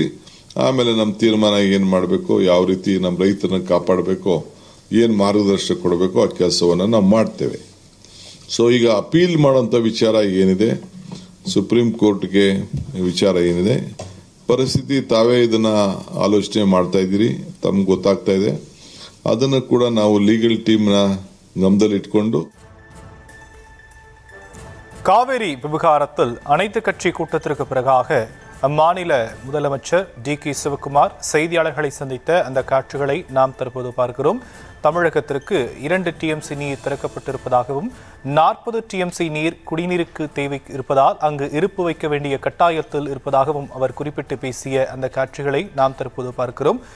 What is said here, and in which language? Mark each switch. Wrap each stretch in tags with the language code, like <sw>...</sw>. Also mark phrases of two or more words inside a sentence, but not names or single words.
<kn>ಆಮೇಲೆ ನಮ್ಮ ತೀರ್ಮಾನ ಏನು ಮಾಡಬೇಕು, ಯಾವ ರೀತಿ ನಮ್ಮ ರೈತರನ್ನ ಕಾಪಾಡಬೇಕು, ಏನು ಮಾರ್ಗದರ್ಶನ ಕೊಡಬೇಕು ಆ ಕೆಲಸವನ್ನು ನಾವು ಮಾಡ್ತೇವೆ. ಸೊ ಈಗ ಅಪೀಲ್ ಮಾಡುವಂಥ ವಿಚಾರ ಏನಿದೆ, ಸುಪ್ರೀಂ ಕೋರ್ಟ್ಗೆ ವಿಚಾರ ಏನಿದೆ, ಪರಿಸ್ಥಿತಿ ತಾವೇ ಇದನ್ನ ಆಲೋಚನೆ ಮಾಡ್ತಾ ಇದ್ದೀರಿ, ತಮ್ಗೆ ಗೊತ್ತಾಗ್ತಾ ಇದೆ. ಅದನ್ನು ಕೂಡ ನಾವು</kn> <en>legal team</en> <kn>ಗಮನದಲ್ಲಿ ಇಟ್ಕೊಂಡು</kn> <ta>காவிரி விவகாரத்தில் அனைத்து கட்சி கூட்டத்திற்கு பிறகாக அம்மாநில முதலமைச்சர் DK சிவகுமார் செய்தியாளர்களை சந்தித்த அந்த காட்சிகளை நாம் தற்போது பார்க்கிறோம். தமிழகத்திற்கு 2 TMC நீர் திறக்கப்பட்டிருப்பதாகவும் 40 TMC நீர் குடிநீருக்கு தேவை இருப்பதால் அங்கு இருப்பு வைக்க வேண்டிய கட்டாயத்தில் இருப்பதாகவும் அவர் குறிப்பிட்டு பேசிய அந்த காட்சிகளை நாம் தற்போது பார்க்கிறோம்.</ta>